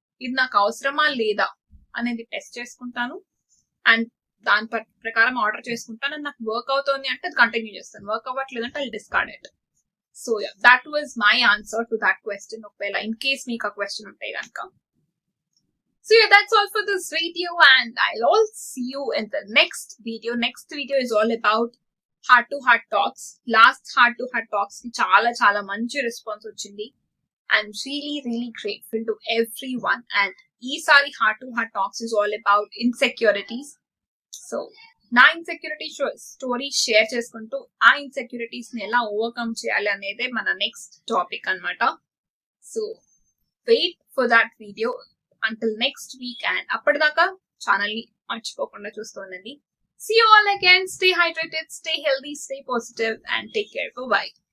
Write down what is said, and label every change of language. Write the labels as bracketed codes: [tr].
[te] ఇది నాకు అవసరమా లేదా అనేది టెస్ట్ చేసుకుంటాను అండ్ దాని ప్రకారం ఆర్డర్ చేసుకుంటాను. అండ్ నాకు వర్క్ అవుతుంది అంటే అది కంటిన్యూ చేస్తాను, వర్క్ అవ్వట్లేదు అంటే [en] I discard it. So that was my answer to that question. [te] ఒకవేళ ఇన్ కేస్ మీకు ఆ క్వశ్చన్ ఉంటే కనుక. [en] So yeah, that's all for this video, and I'll all see you in the next video. Next video is all about heart to heart talks. Last heart to heart talks ki [te] చాలా మంచి response వచ్చింది. [en] I'm really grateful to everyone. And ఈసారి heart to heart talks is all about insecurities. [te] So నా insecurity story share చేసుకుంటూ ఆ insecurities ని ఎలా overcome చేయాలి అనేదే మన నెక్స్ట్ టాపిక్ అన్నమాట. [en] So wait for that video until next week. And [te] అప్పటిదాకా ఛానల్ ని మర్చిపోకుండా చూస్తుండండి. [en] See you all again. Stay hydrated, stay healthy, stay positive, and take care. Bye-bye.